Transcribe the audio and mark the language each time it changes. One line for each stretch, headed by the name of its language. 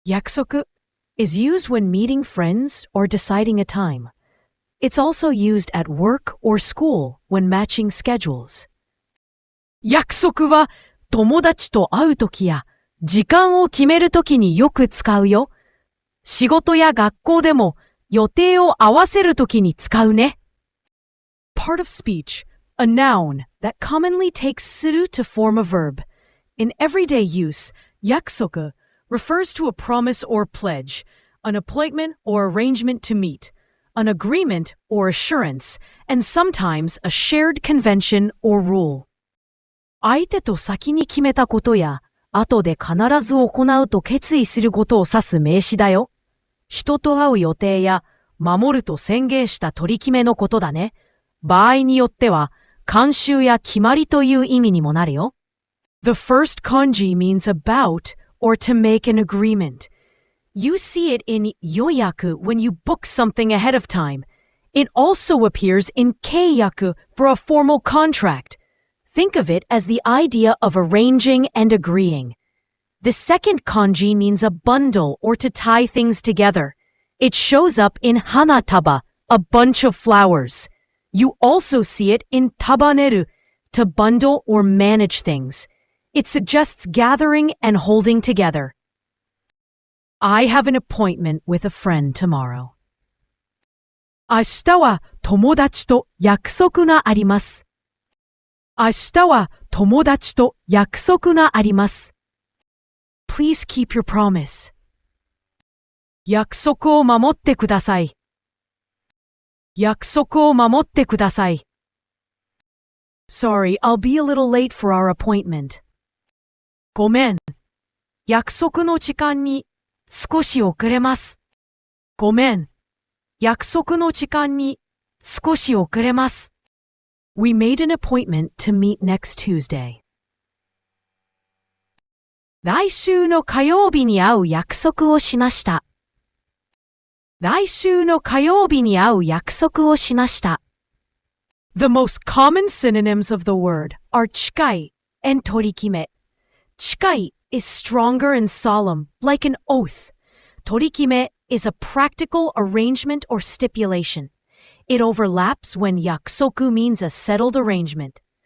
English: Yakusoku is used when meeting friends or deciding a time. It's also used at work or school when matching schedules.
Japanese: 約束は友達と会うときや時間を決めるときによく使うよ。仕事や学校でも予定を合わせるときに使うね。
English: Part of speech, a noun that commonly takes suru to form a verb. In everyday use, yakusoku refers to a promise or pledge, an appointment or arrangement to meet, an agreement or assurance, and sometimes a shared convention or rule.
Japanese: 相手と先に決めたことや、後で必ず行うと決意することを指す名詞だよ。人と会う予定や、守ると宣言した取り決めのことだね。場合によっては、慣習や決まりという意味にもなるよ。
English: The first kanji means about or to make an agreement. You see it in yoyaku when you book something ahead of time. It also appears in keiyaku for a formal contract. Think of it as the idea of arranging and agreeing. The second kanji means a bundle or to tie things together. It shows up in hanataba, a bunch of flowers. You also see it in tabaneru, to bundle or manage things. It suggests gathering and holding together. I have an appointment with a friend tomorrow.
Japanese: 明日は友達と約束があります。明日は友達と約束があります。
English: Please keep your promise.
Japanese: 約束を守ってください。約束を守ってください。
English: Sorry, I'll be a little late for our appointment.
Japanese: ごめん。約束の時間に少し遅れます。ごめん。約束の時間に少し遅れます。
English: We made an appointment to meet next Tuesday.
Japanese: 来週の火曜日に会う約束をしました。来週の火曜日に会う約束をしました。
English: The most common synonyms of the word are chikai and torikime. Chikai is stronger and solemn, like an oath. Torikime is a practical arrangement or stipulation. It overlaps when yakusoku means a settled arrangement.